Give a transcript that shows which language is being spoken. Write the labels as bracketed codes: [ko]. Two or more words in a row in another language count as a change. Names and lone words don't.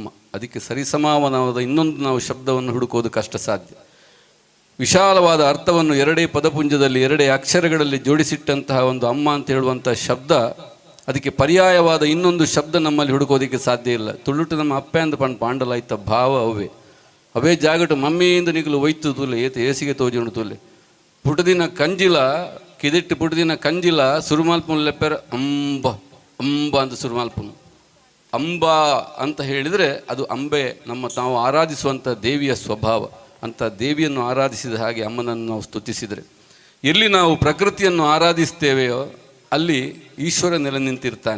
[kn] ಅದಕ್ಕೆ ಸರಿಸಮಾನವಾದ ಇನ್ನೊಂದು ನಾವು ಶಬ್ದವನ್ನು ಹುಡುಕೋದು ಕಷ್ಟ ಸಾಧ್ಯ. ವಿಶಾಲವಾದ ಅರ್ಥವನ್ನು ಎರಡೇ ಪದಪುಂಜದಲ್ಲಿ ಎರಡೇ ಅಕ್ಷರಗಳಲ್ಲಿ ಜೋಡಿಸಿಟ್ಟಂತಹ ಒಂದು ಅಮ್ಮ ಅಂತ ಹೇಳುವಂಥ ಶಬ್ದ, ಅದಕ್ಕೆ ಪರ್ಯಾಯವಾದ ಇನ್ನೊಂದು ಶಬ್ದ ನಮ್ಮಲ್ಲಿ ಹುಡುಕೋದಕ್ಕೆ ಸಾಧ್ಯ ಇಲ್ಲ. [tcy] ತುಳುಟು ನಮ್ಮ ಅಪ್ಪೆ ಅಂದ ಪಂಡು ಪಾಂಡಲಾಯ್ತ ಭಾವ ಅವೇ ಜಾಗಟು ಮಮ್ಮಿಯಿಂದ ನಿಗಲು ಒಯ್ತು ತೂಲೆ ಏತ ಏಸಿಗೆ ತೋಜುಂಡು ತೂಲೆ ಪುಟದಿನ ಕಂಜಿಲ ಕಿದಿಟ್ಟು ಪುಟದಿನ ಕಂಜಿಲ ಸುರುಮಾಲ್ಪುನ್ ಲೆಪ್ಪೆರ ಅಂಬ ಅಂಬ ಅಂತ ಸುರುಮಾಲ್ಪುನು. [kn] ಅಂಬ ಅಂತ ಹೇಳಿದರೆ ಅದು ಅಂಬೆ, ನಾವು ಆರಾಧಿಸುವಂಥ ದೇವಿಯ ಸ್ವಭಾವ. ಅಂಥ ದೇವಿಯನ್ನು ಆರಾಧಿಸಿದ ಹಾಗೆ ಅಮ್ಮನನ್ನು ನಾವು ಸ್ತುತಿಸಿದರೆ, ಎಲ್ಲಿ ನಾವು ಪ್ರಕೃತಿಯನ್ನು ಆರಾಧಿಸ್ತೇವೆಯೋ ಅಲ್ಲಿ ಈಶ್ವರ ನೆಲೆ ನಿಂತಿರ್ತಾನೆ.